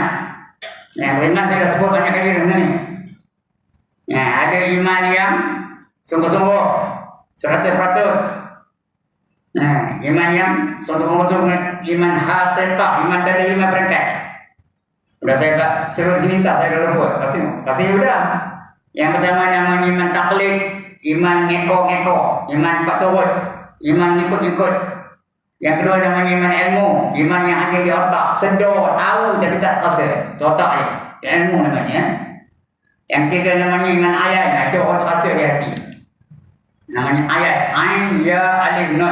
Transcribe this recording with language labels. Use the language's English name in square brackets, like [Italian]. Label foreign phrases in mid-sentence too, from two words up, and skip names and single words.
[Malay] Yang beriman saya dah sebut banyak kali di sini. Ada iman yang sungguh-sungguh 100%. Iman yang sungguh-sungguh, iman haqiqah, iman ada 5 peringkat. Sudah saya tak seru sini tak, saya dah lupa. Kasih sudah. Yang pertama namanya iman taklid, iman ngeko-ngeko, iman paturut, iman ngikut-ngikut. Yang kedua namanya iman ilmu, iman yang ada di otak, sedar, tahu tapi tak rasa. Itu otak ni, ilmu namanya. Yang ketiga namanya iman ayat, itu otak rasa di hati. Namanya ayat, [Arabic] عين يا ألف نون.